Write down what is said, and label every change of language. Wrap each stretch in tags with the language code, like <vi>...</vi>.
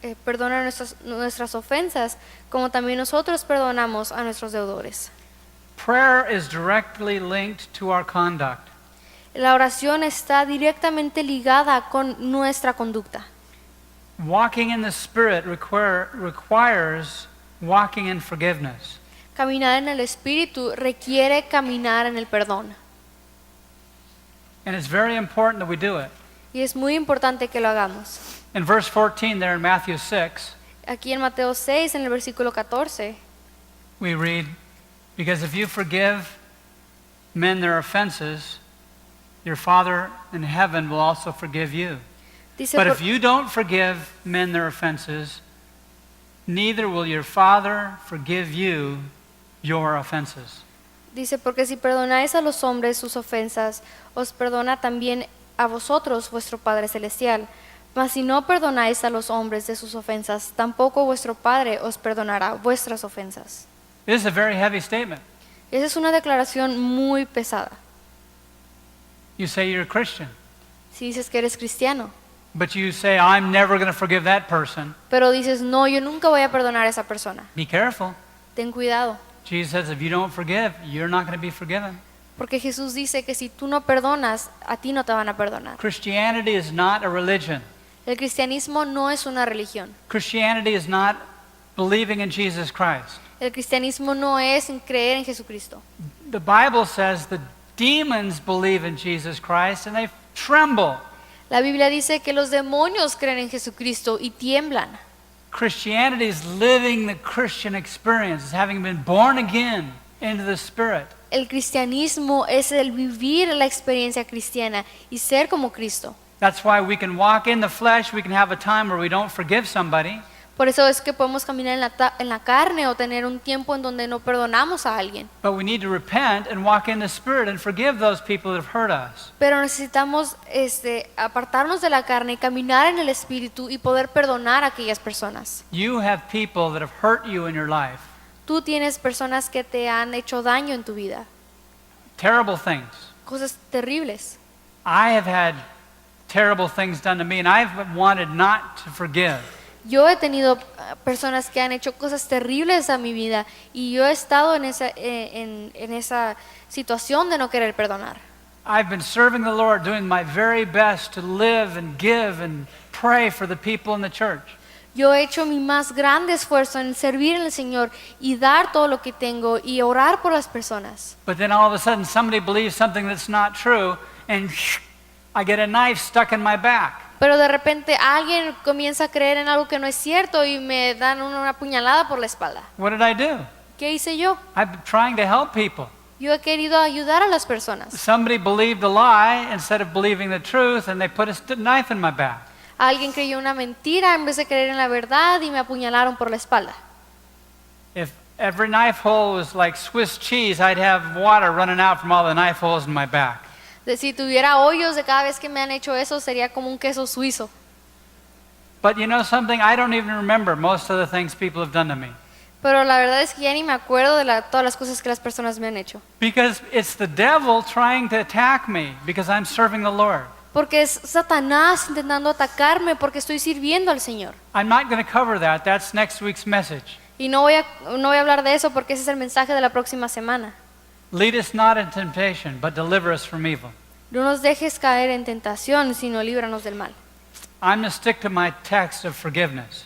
<es>Perdona nuestras ofensas, como también nosotros perdonamos a nuestros deudores.</es> <en>Prayer is directly linked to our conduct.</en> <es>La oración está directamente ligada con nuestra conducta.</es> <en>Walking in the Spirit requires walking in forgiveness.</en> <es>Caminar en el Espíritu requiere caminar en el perdón.</es> <en>And it's very important that we do it.</en> <es>Y es muy importante que lo hagamos.</es> <en>In verse 14 there in Matthew 6,</en> <es>Aquí en Mateo 6, en el versículo 14,</es> <en>we read, because if you forgive men their offenses, your Father in heaven will also forgive you.</en> <es>dice,</es> <en>But if you don't forgive men their offenses, neither will your Father forgive you your offenses.</en> <es>dice, porque si perdonáis a los hombres sus ofensas, os perdona también a vosotros vuestro Padre Celestial. Mas si no perdonáis a los hombres de sus ofensas, tampoco vuestro Padre os perdonará vuestras ofensas.</es> <en>This is a very heavy statement.</en> <es>Esa es una declaración muy pesada.</es> <en>You say you're a Christian,</en> <es>Si dices que eres cristiano,</es> <en>but you say, I'm never going to forgive that person.</en> <es>pero dices, no, yo nunca voy a perdonar a esa persona.</es> <en>Be careful.</en> <es>Ten cuidado,</es> <en>Jesus says, if you don't forgive, you're not going to be forgiven.</en> <es>porque Jesús dice que si tú no perdonas, a ti no te van a perdonar.</es> <en>Christianity is not a religion.</en> <es>El cristianismo no es una religión.</es> <en>Christianity is not believing in Jesus Christ.</en> <es>El cristianismo no es creer en Jesucristo.</es> <en>The Bible says the demons believe in Jesus Christ and they tremble.</en> <es>La Biblia dice que los demonios creen en Jesucristo y tiemblan.</es> <en>Christianity is living the Christian experience, is having been born again into the Spirit.</en> <es>El cristianismo es el vivir la experiencia cristiana y ser como Cristo.</es> <en>That's why we can walk in the flesh, we can have a time where we don't forgive somebody,</en> <es>Por eso es que podemos caminar en la carne o tener un tiempo en donde no perdonamos a alguien.</es> <en>but we need to repent and walk in the Spirit and forgive those people that have hurt us.</en> <es>Pero necesitamos apartarnos de la carne y caminar en el Espíritu y poder perdonar a aquellas personas.</es> <en>You have people that have hurt you in your life,</en> <es>Tú tienes personas que te han hecho daño en tu vida,</es> <en>terrible things.</en> <es>cosas terribles.</es> <en>I have had terrible things done to me and I've wanted not to forgive.</en> <es>Yo he tenido personas que han hecho cosas terribles a mi vida y yo he estado en esa situación de no querer perdonar.</es> <en>I've been serving the Lord, doing my very best to live and give and pray for the people in the church.</en> <es>Yo he hecho mi más grande esfuerzo en servir al Señor y dar todo lo que tengo y orar por las personas.</es> <en>But then all of a sudden somebody believes something that's not true and I get a knife stuck in my back.</en> <es>Pero de repente alguien comienza a creer en algo que no es cierto y me dan una puñalada por la espalda.</es> <en>What did I do?</en> <es>¿Qué hice yo?</es> <en>I've been trying to help people.</en> <es>Yo he querido ayudar a las personas.</es> <en>Somebody believed a lie instead of believing the truth and they put a knife in my back.</en> <es>Alguien creyó una mentira en vez de creer en la verdad y me apuñalaron por la espalda.</es> <en>If every knife hole was like Swiss cheese, I'd have water running out from all the knife holes in my back.</en> <es>Si tuviera hoyos de cada vez que me han hecho eso, sería como un queso suizo.</es> <en>But you know something? I don't even remember most of the things people have done to me.</en> <es>Pero la verdad es que ya ni me acuerdo de todas las cosas que las personas me han hecho.</es> <en>Because it's the devil trying to attack me because I'm serving the Lord.</en> <es>Porque es Satanás intentando atacarme porque estoy sirviendo al Señor.</es> <en>I'm not going to cover that. That's next week's message.</en> <es>Y no voy a hablar de eso porque ese es el mensaje de la próxima semana.</es> <en>Lead us not into temptation, but deliver us from evil.</en> <es>No nos dejes caer en tentación, sino líbranos del mal.</es> <en>I'm going to stick to my text of forgiveness.</en>